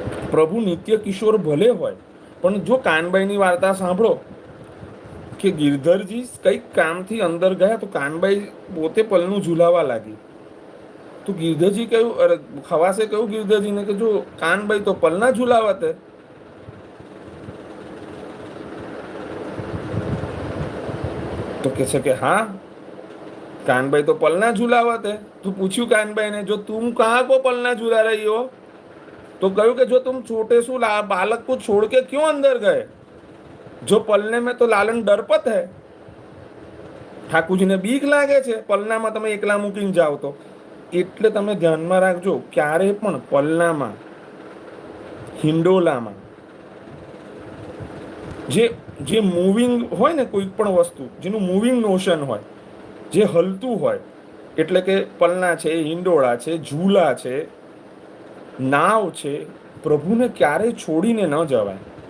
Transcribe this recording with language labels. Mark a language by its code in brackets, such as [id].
[gu] પ્રભુ નિત્ય કિશોર ભલે હોય, પણ જો કાનબાઈની વાર્તા સાંભળો કે ગિરધરજી કંઈક કામથી અંદર ગયા તો કાનબાઈ પોતે પલનું ઝૂલાવા લાગી. તો ગિરધરજી કહ્યું, અરે ખવાસે કહ્યું ગિરધરજીને કે જો કાનબાઈ તો પલના ઝૂલાવતે. તો કે છે કે હા [hi] कानबाई तो पलना झूलावत है। तो [gu] पूछ्યું [hi] कानबाई ने, जो तुम कहाँ को पलना झूला रही हो? तो कहूँ कि जो तुम छोटे सु बालक को छोड़ के क्यों अंदर गए? जो पलने में तो लालन डरपत है, [gu] ઠાકુરજી ને બીક લાગે છે પલનામાં તમે એકલા મૂકીને જાઓ તો. એટલે તમે ધ્યાનમાં રાખજો, ક્યારે પણ પલનામાં, હિંડોલામાં જે મૂવિંગ હોય ને, કોઈ પણ વસ્તુ જેનું મૂવિંગ મોશન હોય, જે હલતું હોય, એટલે કે પલના છે, હિંડોળા છે, ઝૂલા છે, નાવ છે, પ્રભુને ક્યારેય છોડીને ન જવાય.